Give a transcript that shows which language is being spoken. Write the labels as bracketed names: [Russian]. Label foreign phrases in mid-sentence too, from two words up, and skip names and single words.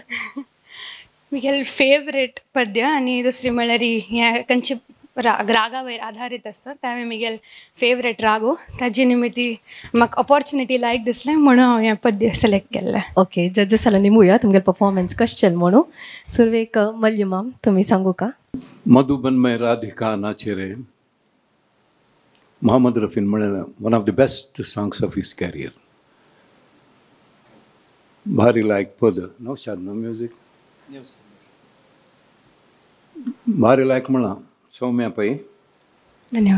[Konkani] म्हगेल फेवरेट पद्य आणि दुसरी म्हणल्यार ह्या खंयची रागा वयर आधारीत आसता त्यावेळी म्हगेल फेवरेट रागो ताजे निमित्ती म्हाका ऑपॉर्च्युनिटी लायक दिसलें म्हणून हांव हें पद्य सिलेक्ट केल्लें. ओके, जजेस जाल्यार निमुया तुमगे परफॉर्मन्स कशें चल म्हणून. सुरवेक मल्लिमाम तुम्ही सांगू का? मधुबन में राधिका नाचे रे मोहम्मद रफीन म्हणलें [English] one of the best songs of his career. [Konkani] भारी लायक पद नो शाद नो म्युझिक भारी लायक म्हणा सौम्या पै. धन्यवाद.